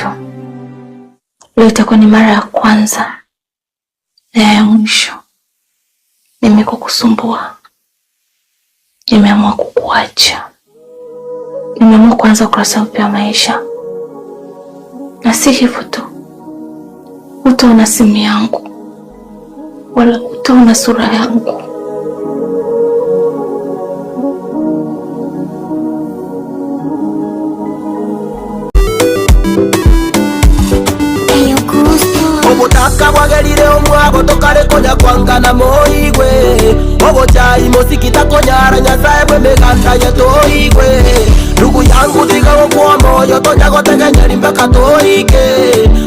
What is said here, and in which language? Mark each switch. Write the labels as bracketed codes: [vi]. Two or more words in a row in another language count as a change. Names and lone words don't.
[sw] Leo itakuwa ni mara ya kwanza na ya mwisho mimi kukusumbua. Nimeamua kukuacha. Nimeamua kuanza ukurasa mpya wa maisha. Na si hivyo tu. Utaona simu yangu. Wala utaona sura yangu. [guz] Obutaka bwagerire omwabo tokare koja kwangana moigwe. Obochai mosikita konyara nyasaye bwe meganda yatoigwe. Ndugu yangu thiga kwa moyo tonya gotegenyeri mpaka toike.